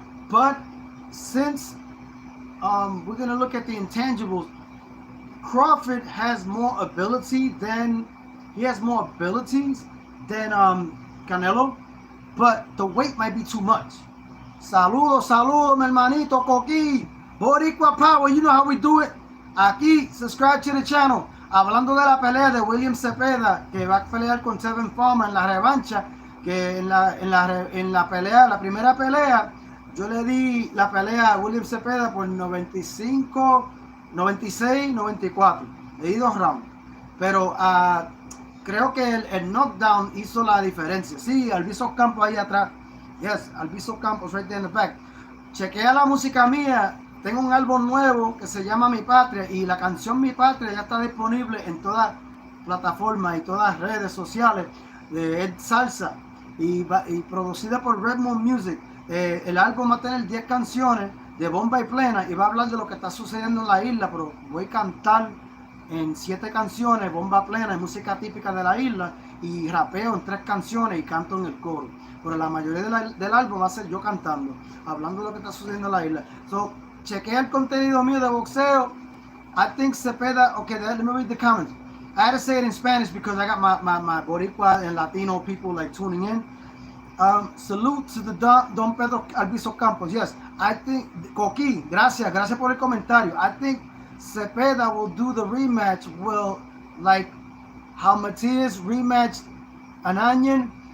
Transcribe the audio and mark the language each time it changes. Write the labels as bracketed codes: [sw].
[en] But since we're gonna look at the intangibles, Crawford has more abilities than Canelo, but the weight might be too much. [es] Saludos, mi hermanito [en] Coqui. Boricua Power, you know how we do it. [es] Aquí, [en] subscribe to the channel. [es] Hablando de la pelea de William Zepeda, que va a pelear con Tevin Farmer en la revancha, que en la pelea, la primera pelea, yo le di la pelea a William Zepeda por 95, 96, 94. Le di 2 rounds. Pero creo que el knockdown hizo la diferencia. Sí, Alviso Campos ahí atrás. [en] Yes, Alviso Campos right there in the back. [es] Chequea la música mía. Tengo un álbum nuevo que se llama Mi Patria y la canción Mi Patria ya está disponible en todas plataformas y todas redes sociales de Ed Salsa y producida por Redmond Music. El álbum va a tener 10 canciones de bomba y plena y va a hablar de lo que está sucediendo en la isla, pero voy a cantar en 7 canciones, bomba plena, música típica de la isla, y rapeo en 3 canciones y canto en el coro. Pero la mayoría del álbum va a ser yo cantando, hablando de lo que está sucediendo en la isla. So, chequea el contenido mío de boxeo. [en] I think Zepeda, okay, let me read the comments. I had to say it in Spanish because I got my Boricua and Latino people like tuning in. Salute to the Don Pedro Alviso Campos. Yes, I think, Coqui, [es] gracias por el comentario. [en] I think Zepeda will do the rematch, like how Matias rematched Ananyan.